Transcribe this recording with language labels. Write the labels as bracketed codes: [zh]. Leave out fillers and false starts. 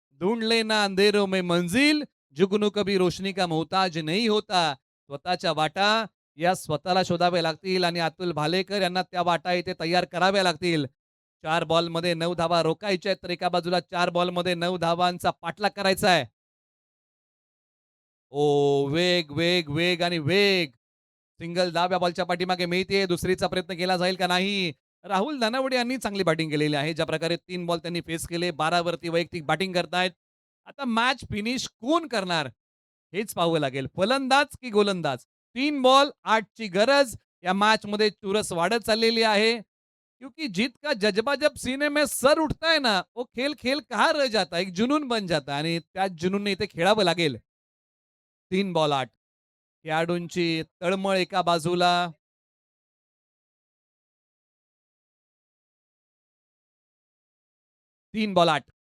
[hi] ढूंढ लेना अंधेरों में मंजिल. जुगनू कभी रोशनी का मोहताज नहीं होता. [mr] स्वतःच्या वाटा या स्वतःला शोधाव्या लागतील आणि अतुल भालेकर यांना त्या वाटा इथे तयार कराव्या लागतील. 4 बॉलमध्ये 9 धावा रोखायच्या आहेत तर एका बाजूला 4 बॉलमध्ये 9 धावांचा पाठलाग करायचा आहे. ओ वेग वेग वेग आणि वेग. सिंगल धाव या बॉलच्या पाठीमागे मिळते. दुसरीचा प्रयत्न केला जाईल का नाही. राहुल धनावडे यांनी चांगली बॅटिंग केलेली आहे. ज्या प्रकारे 3 बॉल त्यांनी फेस केले. 12 वरती वैयक्तिक बॅटिंग करतायत. आता मॅच फिनिश कोण करणार हेच पाहावं लागेल. फलंदाज की गोलंदाज. 3 बॉल 8 ची गरज. या मॅच मध्ये चुरस वाढत चाललेली आहे. [hi] क्योंकि जीत का जज्बा जब सीने में सर उठता है ना वो खेल खेल कहाँ रह जाता है. एक जुनून बन जाता है [mr] आणि त्या जुनूनने इथे खेळावं लागेल. 3 बॉल 8. खेळाडूंची तळमळ एका बाजूला. तीन बॉल 8.